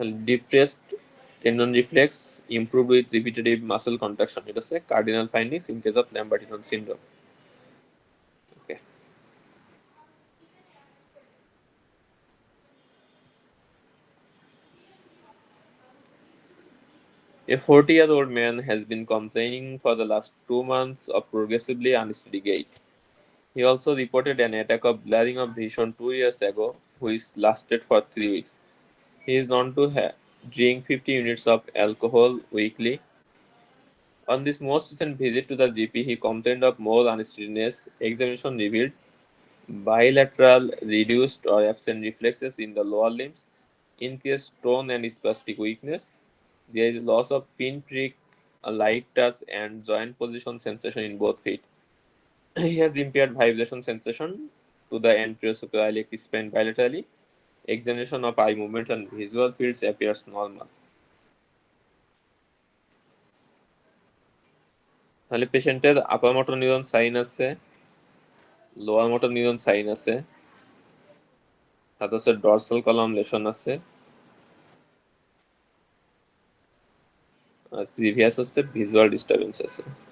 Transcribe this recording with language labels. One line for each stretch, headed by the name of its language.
English: depressed tendon reflex improve with repetitive muscle contraction,
Bangla: এটা হচ্ছে
English: Cardinal findings in case of Lambertson syndrome. Okay, a 40-year-old man has been complaining for the last 2 months of progressively unsteady gait. He also reported an attack of blurring of vision 2 years ago, which lasted for 3 weeks. He is known to drink 50 units of alcohol weekly. On this most recent visit to the GP, he complained of more unsteadiness. Examination revealed bilateral reduced or absent reflexes in the lower limbs, increased tone and spastic weakness. There is loss of pinprick, a light touch, and joint position sensation in both feet. He has impaired vibration sensation to the anterosacroiliac spine bilaterally. Examination of eye movement and visual fields appears normal.
Bangla: তাহলে পেশেন্টের আপার motor neuron sign আছে, lower motor neuron sign আছে, সাথে হচ্ছে dorsal column lesson আছে, আর previous হচ্ছে visual disturbance আছে।